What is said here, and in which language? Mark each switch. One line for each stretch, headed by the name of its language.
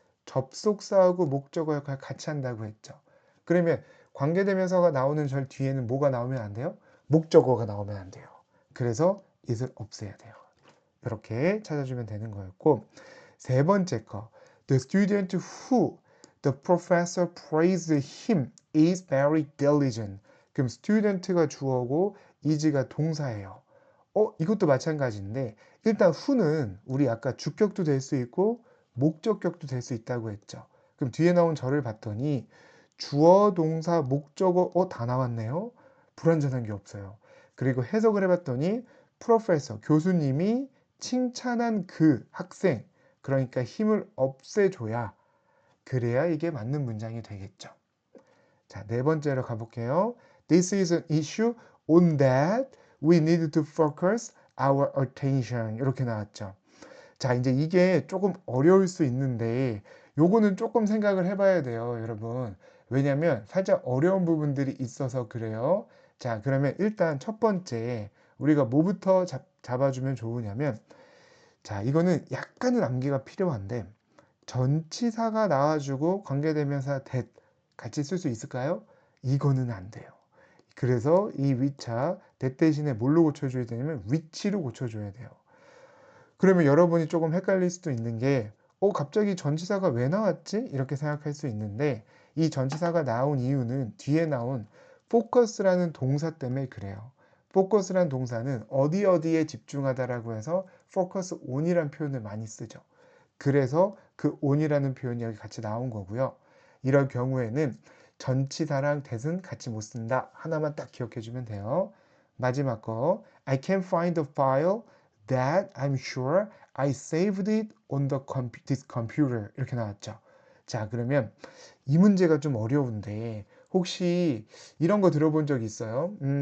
Korean: 접속사하고 목적어 역할 같이 한다고 했죠. 그러면 관계대명사가 나오는 절 뒤에는 뭐가 나오면 안 돼요? 목적어가 나오면 안 돼요. 그래서 it을 없애야 돼요. 이렇게 찾아주면 되는 거였고 세 번째 거
English: The student who The professor praised him is very diligent.
Korean: 그럼 student가 주어고 is가 동사예요. 이것도 마찬가지인데 일단 who는 우리 아까 주격도 될 수 있고 목적격도 될 수 있다고 했죠. 그럼 뒤에 나온 저를 봤더니 주어, 동사, 목적어 다 나왔네요. 불완전한 게 없어요. 그리고 해석을 해봤더니 프로페서 교수님이 칭찬한 그 학생 그러니까 힘을 없애줘야 그래야 이게 맞는 문장이 되겠죠. 자, 네 번째로 가볼게요.
English: This is an issue on that we need to focus our attention.
Korean: 이렇게 나왔죠. 자, 이제 이게 조금 어려울 수 있는데 요거는 조금 생각을 해봐야 돼요, 여러분. 왜냐면 살짝 어려운 부분들이 있어서 그래요. 자, 그러면 일단 첫 번째 우리가 뭐부터 잡아주면 좋으냐면 자, 이거는 약간은 암기가 필요한데 전치사가 나와주고 관계대명사 that 같이 쓸 수 있을까요? 이거는 안 돼요. 그래서 이 위차 that 대신에 뭘로 고쳐줘야 되냐면 which로 고쳐줘야 돼요. 그러면 여러분이 조금 헷갈릴 수도 있는 게 갑자기 전치사가 왜 나왔지? 이렇게 생각할 수 있는데 이 전치사가 나온 이유는 뒤에 나온 focus라는 동사 때문에 그래요. focus라는 동사는 어디 어디에 집중하다라고 해서 focus on이라는 표현을 많이 쓰죠. 그래서 그 on이라는 표현이 여기 같이 나온 거고요. 이럴 경우에는 전치사랑 that은 같이 못 쓴다. 하나만 딱 기억해 주면 돼요. 마지막 거
English: I can find the file that I'm sure I saved it on this computer
Korean: 이렇게 나왔죠. 자, 그러면 이 문제가 좀 어려운데 혹시 이런 거 들어본 적 있어요?